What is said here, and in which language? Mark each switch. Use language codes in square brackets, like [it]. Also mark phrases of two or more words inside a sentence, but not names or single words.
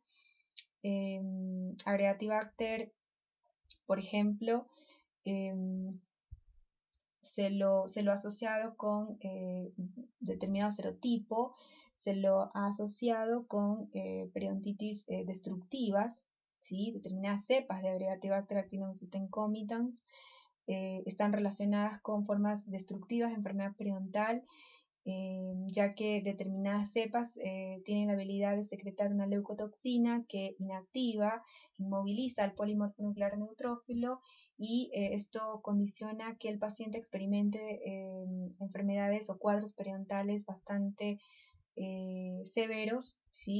[es] Aedeativacter, por ejemplo, se lo ha asociado con determinado serotipo, se lo ha asociado con periodontitis destructivas, ¿sí? Determinadas cepas de Aedeativacter actinomyces concomitans están relacionadas con formas destructivas de enfermedad periodontal, ya que determinadas cepas tienen la habilidad de secretar una leucotoxina que inactiva, inmoviliza al polimorfo nuclear neutrófilo, y esto condiciona que el paciente experimente enfermedades o cuadros periodontales bastante severos, ¿sí?